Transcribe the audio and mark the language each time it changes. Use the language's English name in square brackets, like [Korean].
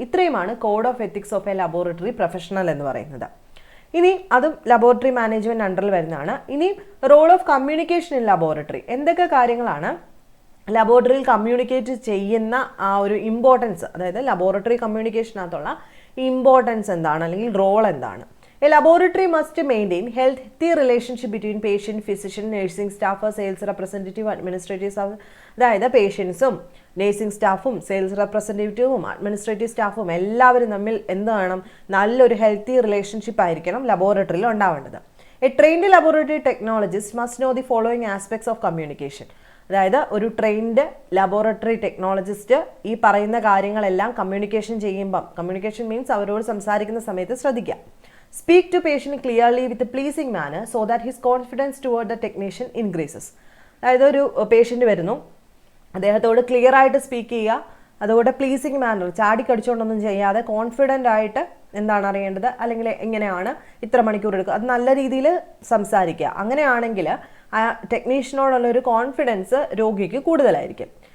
[Malayalam] ഇത്രയുമാണ് [English] code of ethics of a laboratory professional [Malayalam] എന്ന് പറയുന്നത്. ഇനി അതും ലബോറട്ടറി മാനേജ്മെൻറ്റ് അണ്ടറിൽ വരുന്നതാണ്. ഇനി [English] Role of communication in laboratory. [Malayalam] എന്തൊക്കെ കാര്യങ്ങളാണ് ലബോറട്ടറിയിൽ കമ്മ്യൂണിക്കേറ്റ് ചെയ്യുന്ന ആ ഒരു ഇമ്പോർട്ടൻസ്, അതായത് ലബോറട്ടറി കമ്മ്യൂണിക്കേഷനകത്തുള്ള ഇമ്പോർട്ടൻസ് എന്താണ്, അല്ലെങ്കിൽ റോൾ എന്താണ്? [English] A laboratory must maintain healthy relationship between patient, physician, nursing staff, sales representative, administrative staff. [Malayalam] അതായത് പേഷ്യൻസും നേഴ്സിംഗ് സ്റ്റാഫും സെയിൽസ് റെപ്രസെൻറ്റേറ്റീവും അഡ്മിനിസ്ട്രേറ്റീവ് സ്റ്റാഫും എല്ലാവരും തമ്മിൽ എന്ത് വേണം? നല്ലൊരു ഹെൽത്തി റിലേഷൻഷിപ്പ് ആയിരിക്കണം ലബോറട്ടറിയിൽ ഉണ്ടാവേണ്ടത്. [English] A trained laboratory technologist must know the following aspects of communication. [Malayalam] അതായത് ഒരു ട്രെയിൻഡ് ലബോറട്ടറി ടെക്നോളജിസ്റ്റ് ഈ പറയുന്ന കാര്യങ്ങളെല്ലാം കമ്മ്യൂണിക്കേഷൻ ചെയ്യുമ്പം, കമ്മ്യൂണിക്കേഷൻ മീൻസ് അവരോട് സംസാരിക്കുന്ന സമയത്ത് ശ്രദ്ധിക്കുക. [English] Speak to patient clearly with a pleasing manner so that his confidence toward the technician increases. [Malayalam] അതായത് ഒരു പേഷ്യൻ്റ് വരുന്നു, അദ്ദേഹത്തോട് ക്ലിയർ ആയിട്ട് സ്പീക്ക് ചെയ്യുക, അതുകൊണ്ട് പ്ലീസിങ് മാനർ, ചാടിക്കടിച്ചുകൊണ്ടൊന്നും ചെയ്യാതെ കോൺഫിഡൻ്റ് ആയിട്ട് എന്താണ് അറിയേണ്ടത്, അല്ലെങ്കിൽ എങ്ങനെയാണ് ഇത്ര മണിക്കൂർ എടുക്കുക, അത് നല്ല രീതിയിൽ സംസാരിക്കുക. അങ്ങനെയാണെങ്കിൽ ആ ടെക്നീഷ്യനോടുള്ളൊരു കോൺഫിഡൻസ് രോഗിക്ക് കൂടുതലായിരിക്കും.